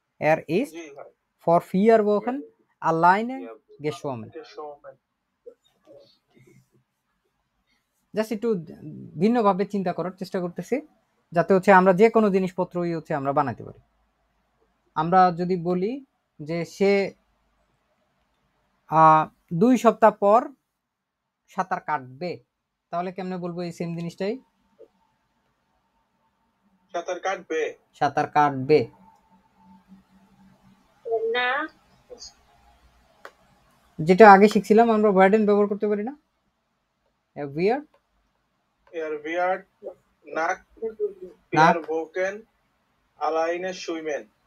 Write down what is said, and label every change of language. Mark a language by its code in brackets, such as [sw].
[de] er ist for 4 Wochen alleine geschwommen। [bn] Just একটু ভিন্নভাবে চিন্তা করার চেষ্টা করতেছি যাতে হচ্ছে আমরা যে কোনো জিনিসপত্রই হচ্ছে আমরা বানাতে পারি। আমরা যদি বলি যে সে 2 সপ্তাহ পর সাঁতার কাটবে, তাহলে কেমনে বলবো এই সেম জিনিসটাই? সাঁতার কাটবে। সাঁতার কাটবে না, যেটা আগে শিখছিলাম আমরা ওয়ার্ডেন ব্যবহার করতে পারি না? [de] er wird nach 4 Wochen alleine schwimmen।